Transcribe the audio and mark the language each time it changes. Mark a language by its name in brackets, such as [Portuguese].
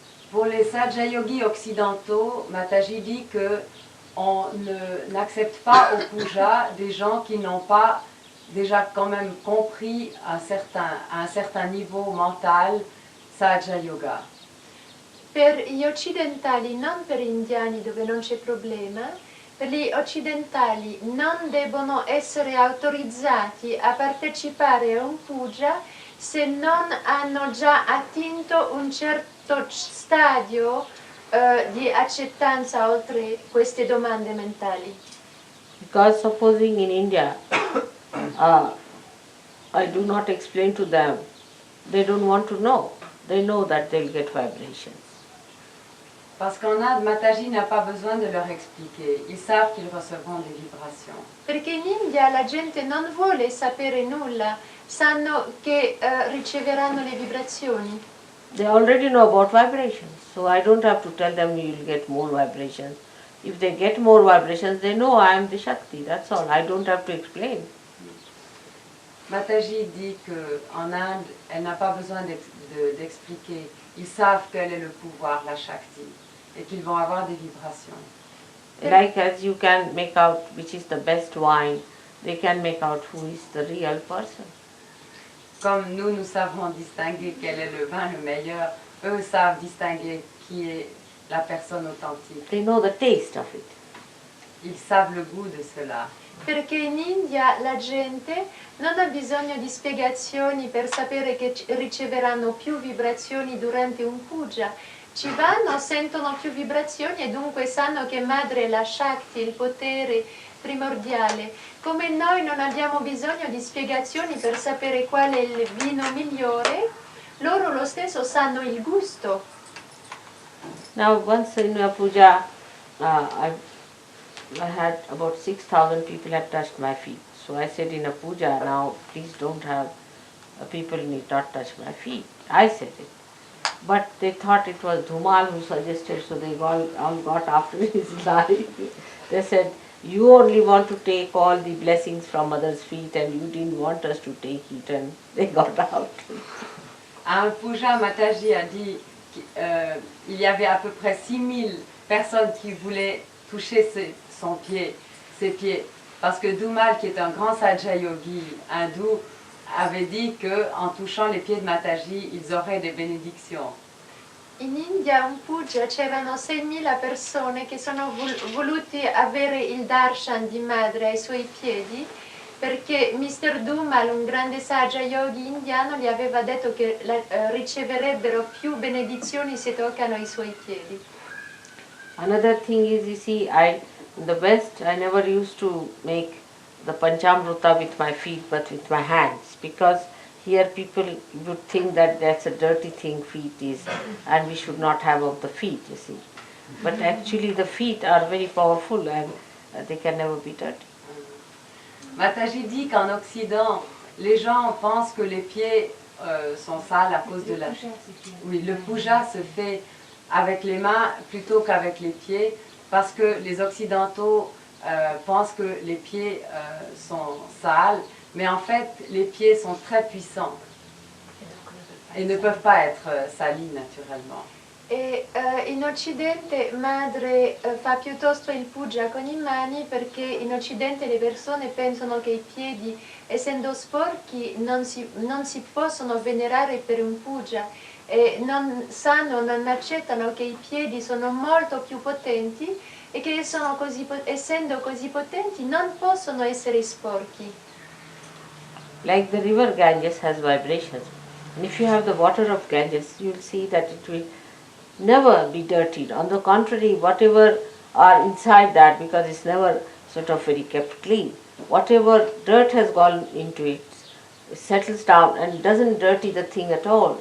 [French] Pour les Sahaja Yogis occidentaux, Mataji dit que on n'accepte pas au puja des gens qui n'ont pas déjà quand même compris à un certain niveau mental Sahaja Yoga. [Italian] Per gli occidentali, non per gli indiani dove non c'è problema, per gli occidentali non devono essere autorizzati a partecipare a un puja se non hanno già attinto un certo stadio di accettanza oltre queste domande mentali. [English] Because supposing in India, I do not explain to them, they don't want to know. They know that they'll get vibrations. [French] Parce qu'en Inde, Mataji n'a pas besoin de leur expliquer. Ils savent qu'ils recevront des vibrations. [Italian] Perché in India la gente non vuole sapere nulla, sanno che riceveranno le vibrazioni. [English] They already know about vibrations, so I don't have to tell them you'll get more vibrations. If they get more vibrations, they know I am the Shakti, that's all. I don't have to explain. [French] Mataji dit qu'en Inde, elle n'a pas besoin d'expliquer. Ils savent quel est le pouvoir, la Shakti, et qu'ils vont avoir des vibrations. [English] Like as you can make out which is the best wine, they can make out who is the real person. [French] Comme nous savons distinguer quel est le vin le meilleur, eux savent distinguer qui est la personne authentique. [English] They know the taste of it. [French] Ils savent le goût de cela. [Italian] Perché in India la gente non ha bisogno di spiegazioni per sapere che riceveranno più vibrazioni durante un puja. Ci vanno, sentono più vibrazioni e dunque sanno che madre è la Shakti, il potere primordiale. Come noi non abbiamo bisogno di spiegazioni per sapere qual è il vino migliore, loro lo stesso sanno il gusto. [English] Now once in a puja, I had about 6,000 people had touched my feet. So I said in a puja, now please don't have people need not touch my feet. I said it. But they thought it was Dhumal who suggested, so they all got after his life. They said, you only want to take all the blessings from others' feet and you didn't want us to take it, and they got out. [French] À un puja, Mataji a dit qu'il y avait à peu près 6000 personnes qui voulaient toucher ses pieds. Parce que Dhumal, qui est un grand Sahaja Yogi hindou, avait dit qu'en touchant les pieds de Mataji, ils auraient des bénédictions. [Italian] In India un puja c'erano 6.000 persone che sono voluti avere il darshan di madre ai suoi piedi perché Mr. Dhumal, un grande Sahaja Yogi indiano, gli aveva detto che riceverebbero più benedizioni se toccano i suoi piedi. [English] Another thing is, you see, in the West, I never used to make the Panchamrita with my feet but with my hands, because here people would think that that's a dirty thing, feet is, and we should not have of the feet, you see. But actually the feet are very powerful and they can never be dirty. [French] Mataji dit qu'en Occident, les gens pensent que les pieds sont sales à cause de la... Oui, le puja se fait avec les mains plutôt qu'avec les pieds, parce que les Occidentaux pensent que les pieds sont sales, mais en fait, les pieds sont très puissants et ne peuvent pas être salis naturellement. [Italian] E in Occidente madre fa piuttosto il puja con i mani perché in Occidente le persone pensano che i piedi, essendo sporchi, non si possono venerare per un puja e non accettano che i piedi sono molto più potenti e che essendo così potenti non possono essere sporchi. [English] Like the river Ganges has vibrations, and if you have the water of Ganges, you will see that it will never be dirtied. On the contrary, whatever are inside that because it's never sort of very kept clean. Whatever dirt has gone into it, it settles down and doesn't dirty the thing at all.